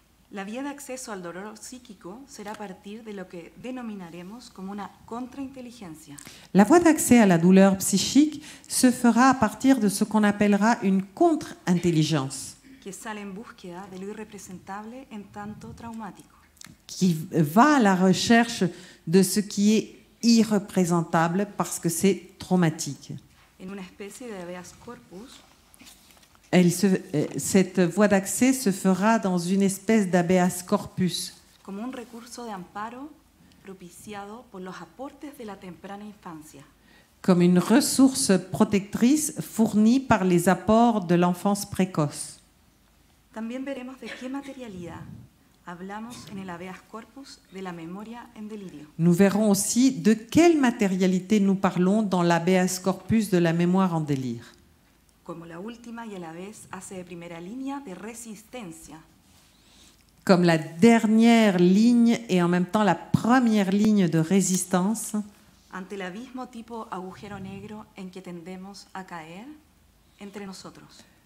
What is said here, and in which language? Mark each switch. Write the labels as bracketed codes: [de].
[es] La vía de acceso al dolor psíquico será a partir de lo que denominaremos como una contrainteligencia, [fr] La voie d'accès à la douleur psychique se fera à partir de ce qu'on appellera une contre-intelligence, [es] que sale en búsqueda de lo irrepresentable en tanto traumático. [fr] qui va à la recherche de ce qui est irreprésentable parce que c'est traumatique. [es] En una especie de habeas corpus, [fr] Cette voie d'accès se fera dans une espèce d'habeas corpus, [es] como un recurso de amparo propiciado por los aportes de la temprana infancia, [fr] comme une ressource protectrice fournie par les apports de l'enfance précoce. [es] También veremos de qué materialidad hablamos en el habeas corpus de la memoria en delirio, [fr] Nous verrons aussi de quelle matérialité nous parlons dans l'habeas corpus de la mémoire en délire. [es] como la última y a la vez hace de primera línea de resistencia [fr] Comme la dernière ligne et en même temps la première ligne de résistance [es] ante el abismo tipo agujero negro en que tendemos a caer entre nosotros.